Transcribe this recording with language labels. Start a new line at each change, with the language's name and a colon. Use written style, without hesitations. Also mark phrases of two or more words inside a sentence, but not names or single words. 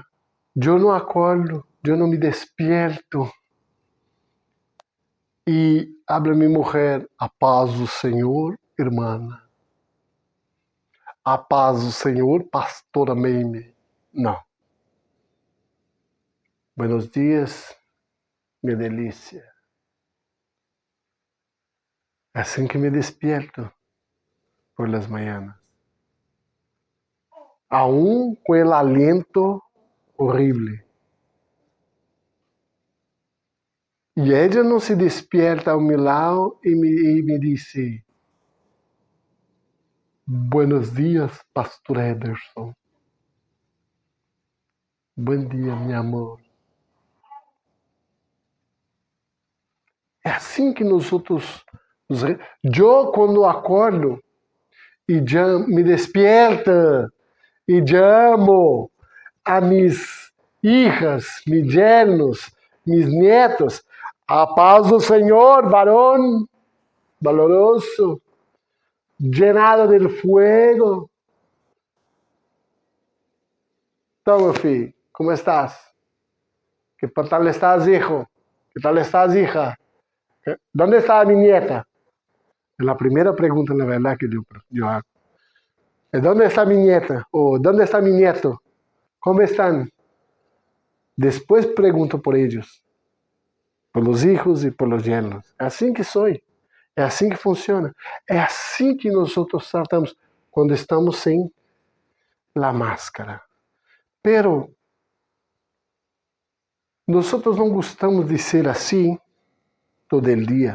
Portuguese: Eu não acordo, eu não me despierto e habla minha mulher, a paz do Senhor, irmã. A paz do Senhor, pastora Meime. Não.
Spanish: Buenos dias,
Portuguese: minha delícia. É assim que me
Spanish: despierto por las mañanas. Aún com el aliento horrible.
Portuguese: E ela não se despierta ao meu lado e me disse:
Spanish: Buenos dias,
Portuguese: pastor Ederson. Bom dia, meu amor. É assim que nós outros... Eu, quando acordo e já me despierto e chamo a
Spanish: mis hijas, mis yernos, mis nietos.
Portuguese: A paz do Senhor,
Spanish: varón valoroso, llenado del fuego.
Portuguese: Então, meu filho,
Spanish: como estás? Que tal estás, hijo? Que tal estás, hija? ¿Dónde está mi nieta? Es la primera pregunta, la verdad, que yo hago. ¿Dónde está mi nieta? O ¿dónde está mi nieto? ¿Cómo están? Después pregunto por ellos, por los hijos y por los yernos.
Portuguese: É assim que soy. É assim que funciona. É assim que nós tratamos quando estamos sem a máscara. Pero nós não gostamos de ser assim
Spanish: todo el dia.